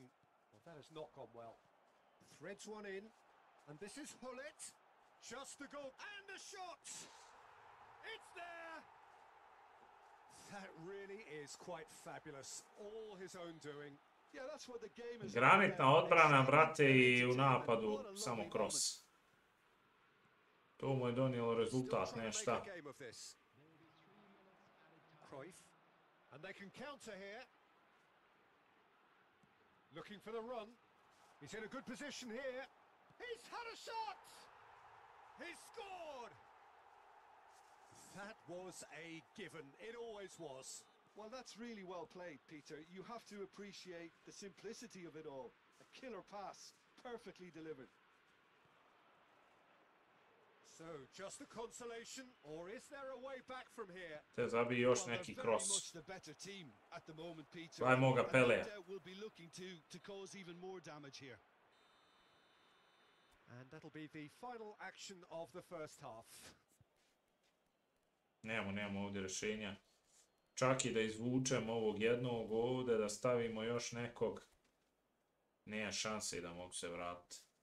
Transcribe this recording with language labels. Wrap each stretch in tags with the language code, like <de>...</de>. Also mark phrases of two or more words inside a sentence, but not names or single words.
<en>Well, that has not gone well. Threads one in, and this is Hullet. Just the goal, and the shot! It's there! That really is quite fabulous. All his own doing. Yeah, that's what the game is.</en> <sr>Granitna odbrana, brate, i u napadu samo cross. To mu je donijelo rezultat, ne šta.</sr> <en>Cruyff, and they can counter here. Looking for the run. He's in a good position here. He's had a shot! He's scored! That was a given. It always was. Well, that's really well played, Peter. You have to appreciate the simplicity of it all. A killer pass, perfectly delivered. So, just a consolation, or is there a way back from here?</en> <sr>Te zabi još</sr> <en>Well,</en> <sr>neki</sr> <en>they're very</en> <sr>cross.</sr> <en>much the better team at the moment, Peter.</en> <sr>Dajmo ga</sr> <en>And no</en> <sr>Pelea.</sr> <en>doubt will be looking to cause even more damage here. And that'll be the final action of the first half.</en> <sr>Nemamo ovdje rješenja. Čak i da izvučemo ovog jednog ovdje, da stavimo još nekog. Nema šanse da mogu se vratiti.</sr>